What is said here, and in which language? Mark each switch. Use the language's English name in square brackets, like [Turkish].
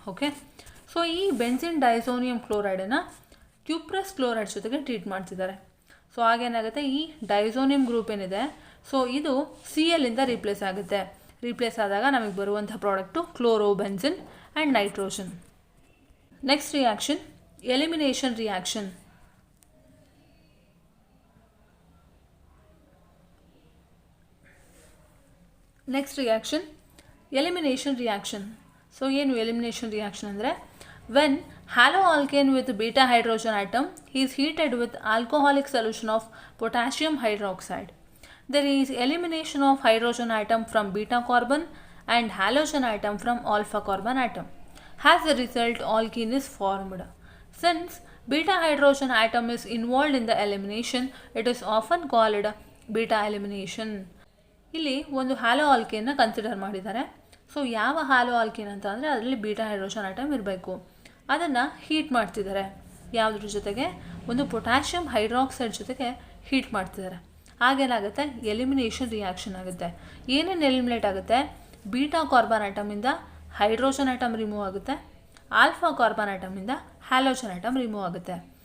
[Kannada] Okay, so ಈ benzene ಡೈಸೋನಿಯಂ ಕ್ಲೋರೈಡನ್ನು ಕ್ಯೂಪ್ರಸ್ chloride ಜೊತೆಗೆ treat ಮಾಡ್ತಿದ್ದಾರೆ. ಸೊ ಆಗೇನಾಗುತ್ತೆ, ಈ ಡೈಸೋನಿಯಂ ಗ್ರೂಪ್ ಏನಿದೆ ಸೊ ಇದು Cl ಇಂದ ರೀಪ್ಲೇಸ್ ಆಗುತ್ತೆ. ರೀಪ್ಲೇಸ್ ಆದಾಗ ನಮಗೆ ಬರುವಂಥ product ಕ್ಲೋರೋಬೆನ್ಸಿನ್ [English] and nitrogen. Next reaction, elimination reaction. Next reaction, elimination reaction. So ಏನು elimination reaction ಅಂದರೆ when haloalkane with beta hydrogen atom is heated with alcoholic solution of potassium hydroxide, there is elimination of hydrogen atom from beta carbon and halogen atom from alpha carbon atom. As a result, alkene is formed. Since beta hydrogen atom is involved in the elimination, it is often called beta elimination. [Kannada] ಇಲ್ಲಿ ಒಂದು hello ಆಲ್ಕೇನ್ನ consider ಮಾಡಿದ್ದಾರೆ. So ಯಾವ hello alkane ಅಂತ ಅಂದರೆ ಅದರಲ್ಲಿ beta hydrogen atom ಇರಬೇಕು. ಅದನ್ನು heat ಮಾಡ್ತಿದ್ದಾರೆ. ಯಾವುದ್ರ ಜೊತೆಗೆ? ಒಂದು ಪೊಟ್ಯಾಷಿಯಂ ಹೈಡ್ರಾಕ್ಸೈಡ್ ಜೊತೆಗೆ ಹೀಟ್ ಮಾಡ್ತಿದ್ದಾರೆ. ಆಗೇನಾಗುತ್ತೆ? ಎಲಿಮಿನೇಷನ್ ರಿಯಾಕ್ಷನ್ ಆಗುತ್ತೆ. ಏನೇನು ಎಲಿಮಿನೇಟ್ ಆಗುತ್ತೆ? Beta carbon ಆಟಮಿಂದ hydrogen atom remove ಆಗುತ್ತೆ, alpha carbon ಆಟಮಿಂದ halogen atom remove ಆಗುತ್ತೆ.